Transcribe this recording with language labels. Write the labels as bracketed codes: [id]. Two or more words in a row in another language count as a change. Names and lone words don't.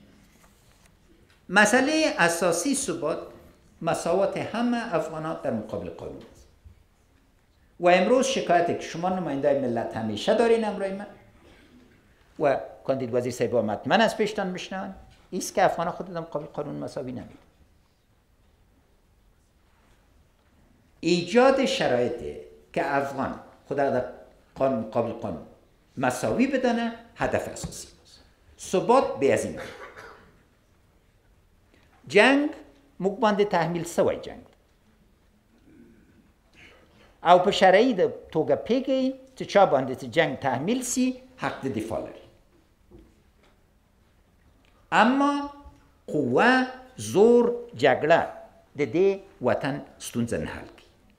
[fa] مسئله اساسی ثبات مساوات همه افغانان در مقابل قانون است و امروز شکایتی که شما نماینده ملت همیشه دارین امرای من و کاندید وزیر صاحب مطمئن از پیشتان میشنن ایست که افغانان خود در مقابل قانون مساوی نمید. ایجاد شرایطی که افغان خود در مقابل قانون مساوی بدانه هدف اساسی است. ثبات به از این جنگ [ps] موږ باندې تحمیل سوی جنگ او په شرعي د توګه پیږي چې چا باندې چې جنگ تحمیل سی حق د دفاع لري. اما قوه، زور، جګړه د دې وطن ستونزه نه حل کوي.